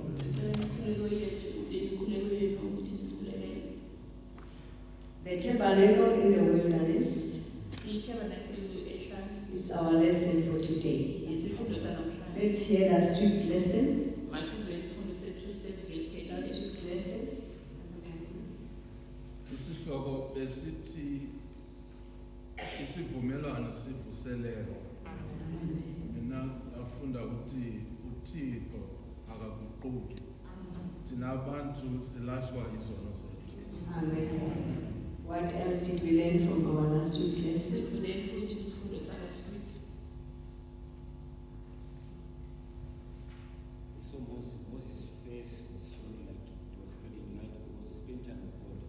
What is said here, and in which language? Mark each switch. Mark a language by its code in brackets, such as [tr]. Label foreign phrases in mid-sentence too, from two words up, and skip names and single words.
[en] The tabernacle in the wilderness is our lesson for today. Let's hear last week's lesson. Last week's lesson. [xh] Isihloko besithi isivumelwano sivuselelo. Mina afunda ukuthi uThixo akaguquki. Thina abantu silashwa izono zethu. Amen. [en] What else did we learn from our last week's lesson? So Moses' face was showing like it was very united because he spent time with God.